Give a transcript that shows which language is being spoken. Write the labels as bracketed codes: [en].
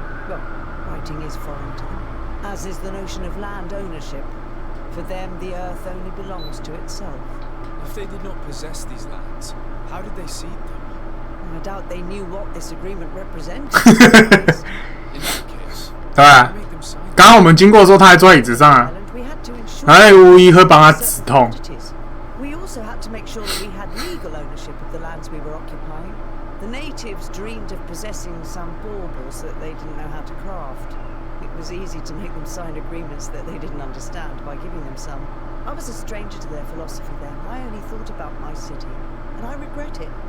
[en] Well, writing is foreign to them, as is the notion of land ownership. For them, the earth only belongs to itself. If they did not possess these lands, how did they cede them? I doubt they knew what this agreement represented. In that case, [zh] 对啊， [en] make them sign. [zh] 刚刚我们经过的时候，他还坐在椅子上啊。 [en] We had to ensure [zh] 然后那个巫医会帮他止痛。 [en] We also had to make sure that we had legal ownership of the lands we were occupying. The natives dreamed of possessing some baubles that they didn't know how to craft. It was easy to make them sign agreements that they didn't understand by giving them some. I was a stranger to their philosophy then. I only thought about my city, and I regret it.